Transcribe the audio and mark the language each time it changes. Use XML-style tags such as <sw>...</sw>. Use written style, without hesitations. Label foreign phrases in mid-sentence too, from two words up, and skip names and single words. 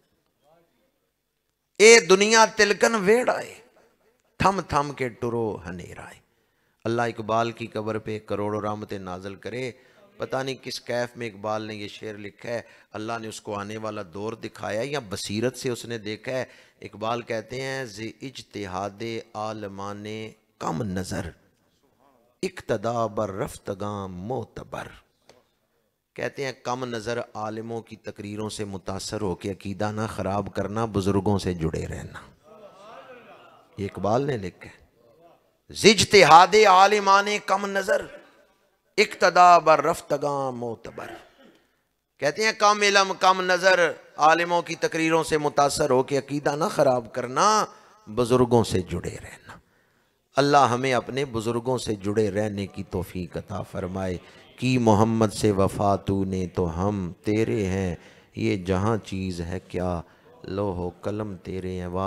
<ur>اے دنیا تلکن ویڑ آئے، تھم تھم کے ٹرو اندھیرا ہے۔ اللہ اقبال کی قبر پہ کروڑوں رحمتیں نازل کرے۔ پتہ نہیں کس کیف میں اقبال نے یہ شعر لکھا ہے، اللہ نے اس کو آنے والا دور دکھایا یا بصیرت سے اس نے دیکھا ہے۔ اقبال کہتے ہیں</ur> <fa>زِ اجتہاد عالمان کم نظر، اقتدا بر رفتگاں معتبر۔</fa> <ur>کہتے ہیں کم نظر عالموں کی تقریروں سے متاثر ہو کے عقیدہ نہ خراب کرنا، بزرگوں سے جڑے رہنا۔ یہ اقبال نے لکھا ہے</ur> <fa>اجتہاد عالمان کم نظر، اقتدا بر رفتگاں معتبر۔</fa> <ur>کہتے ہیں کم علم کم نظر عالموں کی تقریروں سے متاثر ہو کے عقیدہ نہ خراب کرنا، بزرگوں سے جڑے رہنا۔ اللہ ہمیں اپنے بزرگوں سے جڑے رہنے کی توفیق عطا فرمائے۔ کی محمد سے وفا تو نے تو ہم تیرے ہیں، یہ جہاں چیز ہے کیا لوح و قلم تیرے ہیں۔</ur>